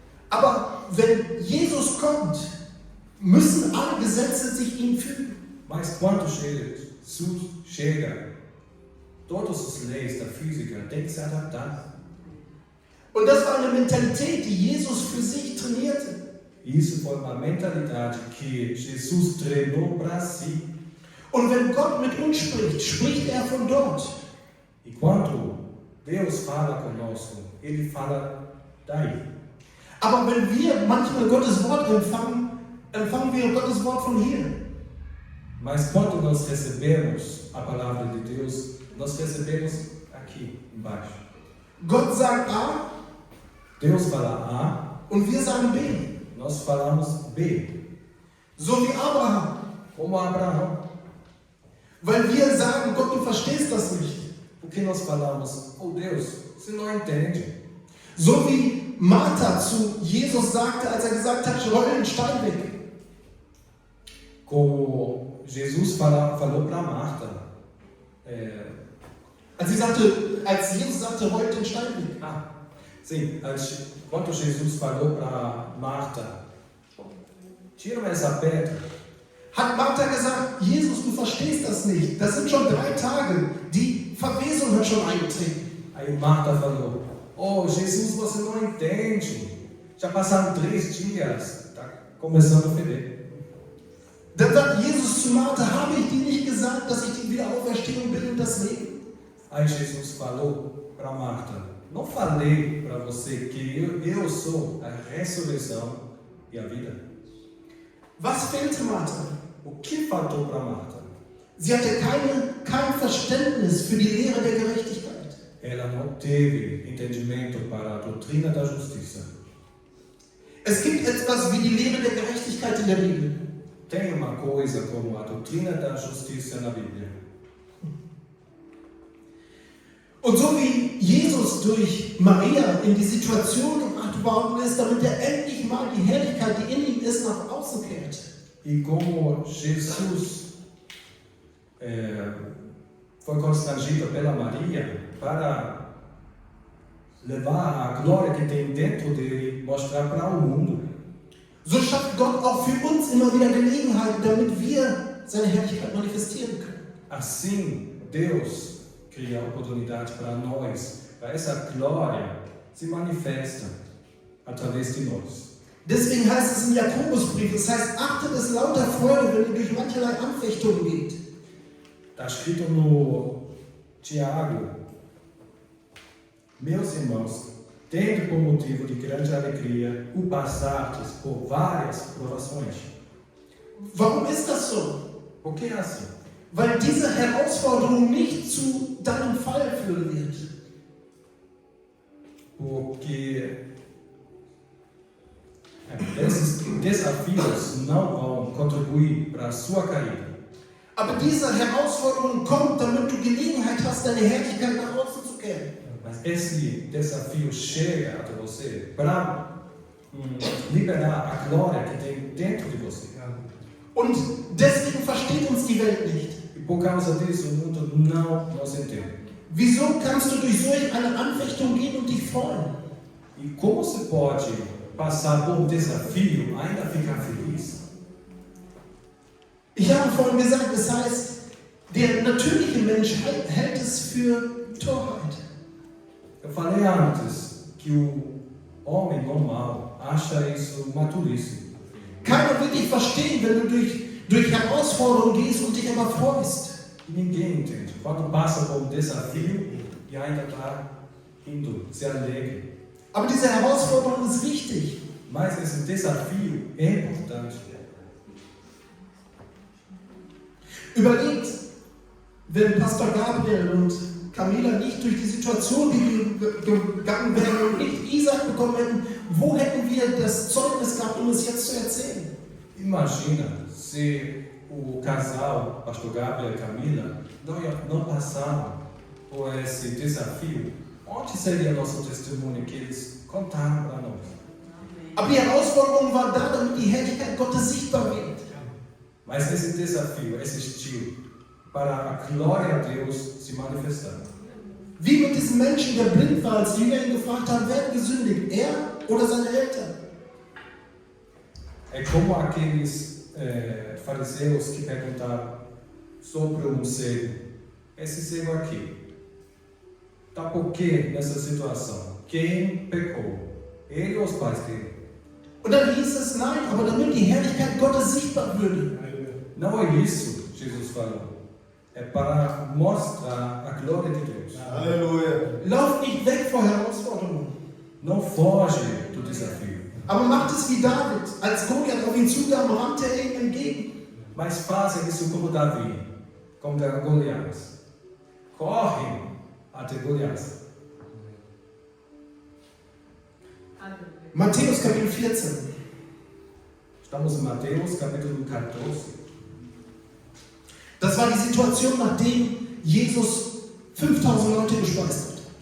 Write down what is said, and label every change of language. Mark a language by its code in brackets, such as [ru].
[de] Aber wenn Jesus kommt, müssen alle Gesetze sich ihm fügen. [pt] Mas quando Jesus chega, todas as leis da física têm que se adaptar. [de] Und das war eine Mentalität, die Jesus für sich trainierte. [pt] Isso foi uma mentalidade que Jesus treinou para si. [de] Und wenn Gott mit uns spricht, spricht er von dort. [pt] E quando Deus fala conosco, Ele fala daí. [de] Aber wenn wir manchmal Gottes Wort empfangen, empfangen wir Gottes Wort von hier. [pt] Mas quando nós recebemos a palavra de Deus, nós recebemos aqui embaixo. [de] Gott sagt A [pt] Deus fala A, [de] und wir sagen B. [pt] nós falamos B. [de] So wie Abraham. [pt] Como Abraão. [de] Weil wir sagen, Gott, du verstehst das nicht. [pt] Porque nós falamos, oh Deus, você não entende. [de] So wie Martha zu Jesus sagte, als er gesagt hat, roll den Stein weg. [pt] Como Jesus falou para Marta. [de] Als Jesus sagte, roll den Stein weg. [pt] Sim, quando Jesus falou para Marta, tira essa pedra. [de] Hat Martha gesagt, Jesus, du verstehst das nicht. Das sind schon 3 Tage. Die Verwesung hat schon eingetreten. [pt] Aí Marta falou, oh Jesus, você não entende. Já passaram 3 dias, está começando a feder. [de] Dann sagt Jesus zu Martha, habe ich dir nicht gesagt, dass ich die Wiederauferstehung bin und das Leben? [pt] Aí Jesus falou para Marta, não falei para você que eu sou a ressurreição e a vida? [de] Was fehlte Martha? [pt] O que faltou para Marta? [de] Sie hatte kein Verständnis für die Lehre der Gerechtigkeit. [pt] Ela não teve entendimento para a doutrina da justiça. [de] Es gibt etwas wie die Lehre der Gerechtigkeit in der Bibel. [pt] Tem uma coisa como a doutrina da justiça na Bíblia. [de] Und so wie Jesus durch Maria in die Situation gebracht worden ist, damit er endlich mal die Herrlichkeit, die in ihm ist, nach außen kehrt. [pt] E como Jesus foi constrangida pela Maria para levar a glória que tem dentro dele e mostrar para o mundo. [de] So schafft Gott auch für uns immer wieder Gelegenheiten, damit wir seine Herrlichkeit manifestieren können. [pt] Assim, Deus cria a oportunidade para nós, para essa glória se manifesta através de nós. [de] Deswegen heißt es im Jakobusbrief, das heißt, achtet es lauter Freude, wenn ihr durch mancherlei Anfechtungen geht. [pt] Está escrito no Tiago: meus irmãos, tendo por motivo de grande alegria o passardes por várias provações. [de] Warum ist das so? [pt] Por que é assim? [de] Weil diese Herausforderung nicht zu deinem Fall führen wird. [pt] Porque esses desafios não vão contribuir para a sua caída. [de] Aber diese Herausforderung kommt, damit du Gelegenheit hast, deine Herrlichkeit nach außen zu kehren. [pt] Mas esse desafio chega até você para liberar a glória que tem dentro de você. [de] Und deswegen versteht uns die Welt nicht. [pt] E por causa disso, o mundo não nos entende. [de] Wieso kannst du durch solch eine Anfechtung gehen und dich freuen? [pt] E como se pode passar por um desafio e ainda ficar feliz? [de] Ich habe vorhin gesagt, es heißt, der natürliche Mensch hält es für Torheit. [pt] Eu falei antes que o homem normal acha isso maturice. [de] Keiner will dich verstehen, wenn du durch Herausforderungen gehst und dich aber freust. [pt] E ninguém entende. Quando passa por um desafio e ainda está indo, se alegre. [de] Aber diese Herausforderung ist wichtig. [pt] Mas esse desafio é importante. [de] Überlegt, wenn Pastor Gabriel und Camila nicht durch die Situation gegangen wären und nicht Isaac bekommen hätten, wo hätten wir das Zeugnis gehabt, um es jetzt zu erzählen? [pt] Imagina se o casal, Pastor Gabriel e Camila, não passaram por esse desafio. Onde seria nosso testemunho que eles contaram para nós? [de] Aber die Herausforderung war da, damit die Herrlichkeit Gottes sichtbar wird. [pt] Mas esse desafio existiu para a glória de Deus se manifestar. [de] Wie mit diesem Menschen, der blind war, als die Jünger ihn gefragt haben, wer hat gesündigt, er oder seine Eltern? [pt] É como aqueles fariseus que perguntaram sobre um cego. Esse cego aqui, está por quê nessa situação? Quem pecou? Ele ou os pais dele? [de] Und dann hieß es, nein, aber damit die Herrlichkeit Gottes sichtbar würde. [pt] Não é isso, Jesus falou. É para mostrar a glória de Deus. Aleluia. [de] Lauf nicht weg vor Herausforderungen. [pt] Não foge do desafio. [de] Aber macht es wie David. Als Goliath auf ihn zukam, rannte er ihm entgegen. [pt] Mas faça isso como Davi, como Golias. Corre até Golias. [de] Matthäus Kapitel 14. [pt] Estamos em Mateus capítulo 14. [de] Das war die Situation, nachdem Jesus 5000 Leute gespeist hat.